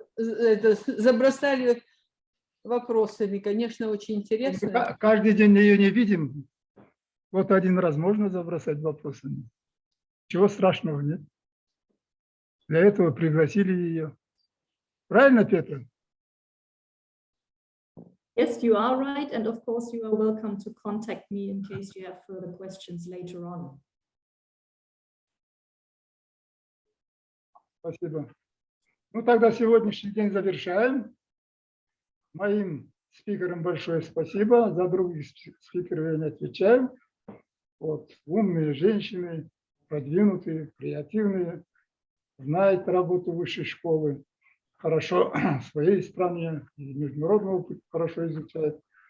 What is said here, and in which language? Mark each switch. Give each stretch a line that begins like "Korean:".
Russian: Забросали вопросами, конечно, очень интересно. Каждый день ее не видим. Вот один раз можно забросать вопросами. Чего страшного нет. Для этого пригласили ее. Правильно, Петра?
English: Yes, you are right. And of course, you are welcome to contact me in case you have further questions later on.
Russian: Спасибо. Ну, тогда сегодняшний день завершаем. Моим спикерам большое спасибо. За других спикеров я не отвечаю. Вот. Умные женщины, продвинутые, креативные, знают работу высшей школы, хорошо в своей стране, и международный опыт хорошо изучают.